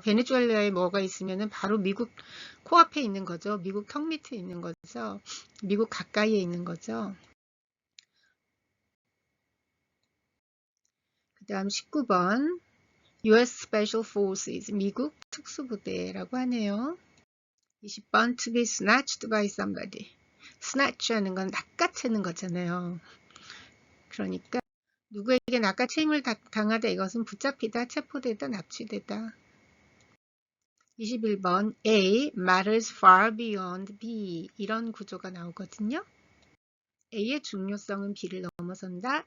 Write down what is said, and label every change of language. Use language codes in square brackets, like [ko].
[ko] 베네수엘라에 뭐가 있으면은 바로 미국 코앞에 있는 거죠. 미국 턱 밑에 있는 거죠. 미국 가까이에 있는 거죠. 그 다음 19번 US Special Forces, 미국 특수부대라고 하네요. [en] 20번 To be snatched by somebody. [ko] snatch 하는 건 낚아채는 거잖아요. 그러니까 누구에게 낚아채임을 당하다 이것은 붙잡히다, 체포되다, 납치되다. [en] 21번 A matters far beyond B. [ko] 이런 구조가 나오거든요. A의 중요성은 B를 넘어선다.